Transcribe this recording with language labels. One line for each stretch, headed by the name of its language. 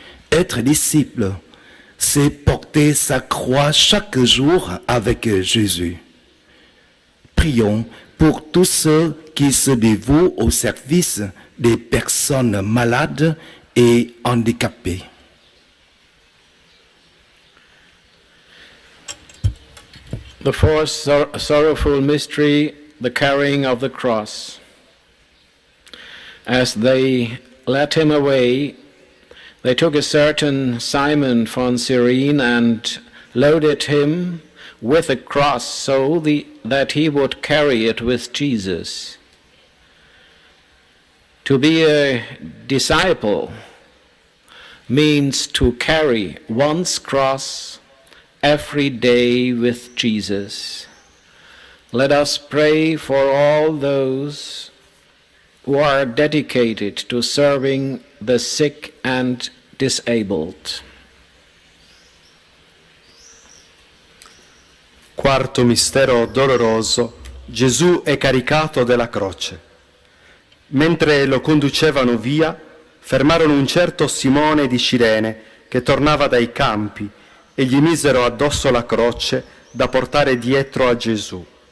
French: Être disciple, c'est porter sa croix chaque jour avec Jésus. Prions pour tous ceux qui se dévouent au service des personnes malades et handicapées.
English: The fourth sorrowful mystery, the carrying of the cross. As they led him away, they took a certain Simon von Cyrene and loaded him with a cross so that he would carry it with Jesus. To be a disciple means to carry one's cross every day with Jesus. Let us pray for all those who are dedicated to serving the sick and disabled.
Italian: Quarto mistero doloroso, Gesù è caricato della croce. Mentre lo conducevano via, fermarono un certo Simone di Cirene che tornava dai campi e gli misero addosso la croce da portare dietro a Gesù.